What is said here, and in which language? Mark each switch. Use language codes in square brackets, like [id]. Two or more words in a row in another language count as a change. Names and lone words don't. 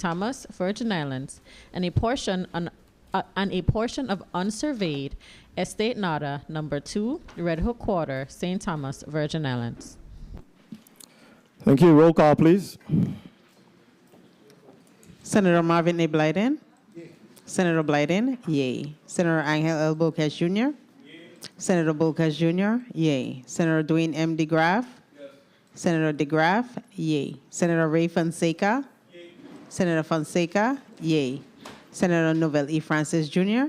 [en] Thomas, Virgin Islands, and a portion of unsurveyed Estate Nada, number 2, Red Hook Quarter, St. Thomas, Virgin Islands. Thank you. Roll call, please. Senator Marvin A. Blyden. Senator Blyden, yay. Senator Angel L. Bocas Jr. Senator Bocas Jr., yay. Senator Dwayne M. DeGraff. Senator DeGraff, yay. Senator Ray Fonseca. Senator Fonseca, yay. Senator Novell E. Francis Jr.